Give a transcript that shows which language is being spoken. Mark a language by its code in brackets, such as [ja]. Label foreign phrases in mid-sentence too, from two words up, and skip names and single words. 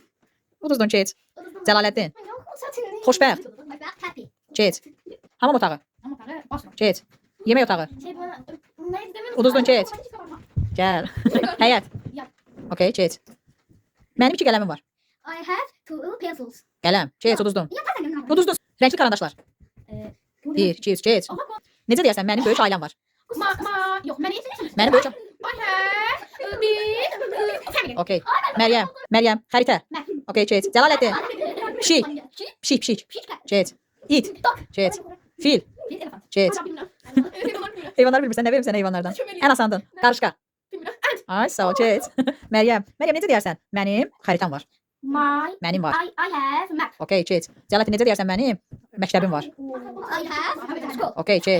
[az] Uduzdun Çet. Celalettin. Xoşbəxt. Çet. Hamam otağı. Çet. Yemək otağı. Uduzdun Çet. Gəl. Həyət. Okey, Çet. Mənim 2 qələmim var. Qələm. Çet, uduzdun. Uduzdun. [tr] Renkli karandaşlar. [az] 1, 2, 3, Çet. Necə deyərsən, mənim böyük ailəm var. Mənim böyük Okey. Meryem. Xəritə. Okey, Çet. Celalettin. Pişik. Çet. İt. Çet. Fil. Çet. Heyvanları bilmirsən, nə verim sənə heyvanlardan? Ən asandır. Qarışqa. Ay, sağ ol, Çet. Meryem necə deyərsən? Mənim xəritəm var. Mənim var. Okey, Çet. Celalettin necə deyərsən? Mənim məktəbim var. Okey, Çet.